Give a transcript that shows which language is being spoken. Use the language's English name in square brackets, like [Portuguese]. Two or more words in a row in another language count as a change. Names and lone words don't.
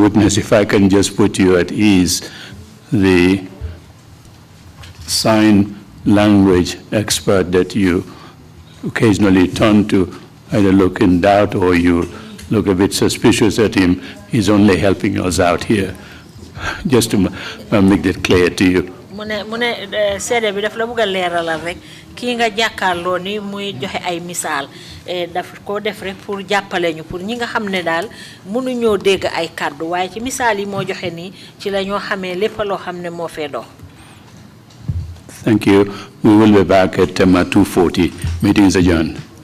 [English] Witness, if I can just put you at ease, the sign language expert that you occasionally turn to either look in doubt or you look a bit suspicious at him, is only helping us out here. Just to make that clear to you. [Wolof] Mune seede bi daf la bëgg a leeralal rek kii nga jàkkaarloo ni muy joxe ay misaal daf ko def rek pour jàppale ñu pour ñi nga xam ne daal mënuñoo dégg ay kàddu waaye ci misaal yi moo joxe nii ci la ñoo xamee lépp loo xam ne moo fee dox. [English] Thank you. We will be back at 2:40. Meeting is adjourned.